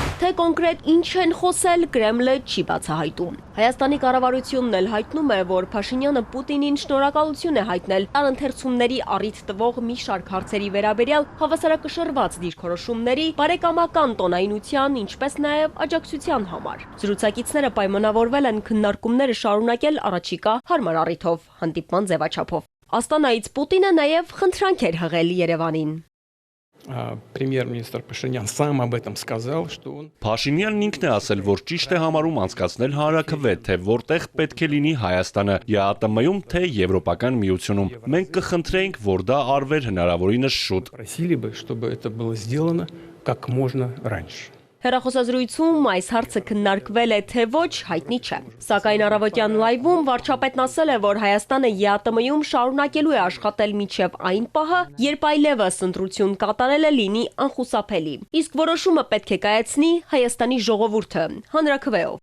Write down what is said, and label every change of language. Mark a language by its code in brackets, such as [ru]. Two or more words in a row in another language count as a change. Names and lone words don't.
[hy] Թե կոնկրետ ինչ են խոսել, Կրեմլը չի բացահայտում։ Հայաստանի կառավարությունն էլ հայտնում է, որ Փաշինյանը Պուտինին շնորհակալություն է հայտնել տարընթերցումների առիթ տվող մի շարք հարցերի վերաբերյալ հավասարակշռված դիրքորոշումների, բարեկամական տոնայնության, ինչպես նաև աջակցության համար։ Զրուցակիցները պայմանավորվել են քննարկումները շարունակել առաջիկա հարմար առիթով, հանդիպման ձևաչափով։ Աստանայից Պուտինը նաև խնդրանք էր հղել Երևանին։ [ru] Премьер-министр Пашинян сам об этом сказал, что он... [hy] Փաշինյանն ինքն է ասել, որ ճիշտ է համարում անցկացնել հանրաքվե, թե որտեղ պետք է լինի Հայաստանը, ԵԱՏՄ-ում, թե Եվրոպական միությունում։ Մենք կխնդրեինք, որ դա արվեր հնարավորինս շուտ։ [ru] Просили бы, чтобы это было сделано как можно раньше. [hy] Հեռախոսազրույցում այս հարցը քննարկվել է, թե ոչ, հայտնի չէ։ Սակայն առավոտյան լայվում վարչապետն ասել է, որ Հայաստանը ԵԱՏՄ-ում շարունակելու է աշխատել մինչև այն պահը, երբ այլևս ընտրություն կատարելը լինի անխուսափելի։ Իսկ որոշումը պետք է կայացնի Հայաստանի ժողովուրդը հանրաքվեով։